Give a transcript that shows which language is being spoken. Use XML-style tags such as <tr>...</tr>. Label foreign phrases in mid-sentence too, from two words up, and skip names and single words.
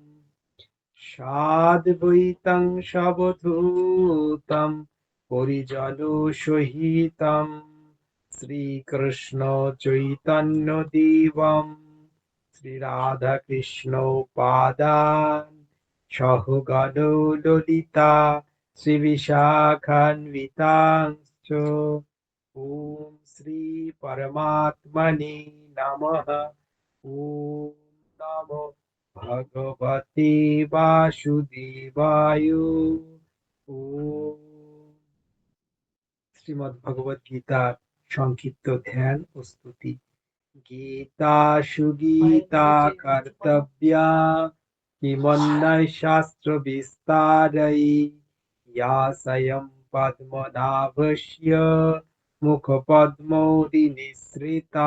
<sa>সাদ্বৈতং সবধূতম পরিজনো সহিতম শ্রীকৃষ্ণ চৈতন্য দেবম শ্রীরাধাকৃষ্ণ পাদান সহগণ ললিতা শ্রীবিশাখান্বিতাংশ্চ ওম শ্রী পরমাত্মনে নমঃ। ওম নমো ভগবতে বাসুদেবায়। ওম।</sa> <bn>শ্রীমদ্ ভগবত গীতার সংক্ষিপ্ত ধ্যান ও স্তুতি।</bn> <sa>গীতা সুগীতা কর্তব্যা কিমন্যয় শাস্ত্র বিস্তারৈ ইয়া স্বয়ং পদ্মনাভস্য মুখপদ্মৌরি নিঃসৃতা।</sa>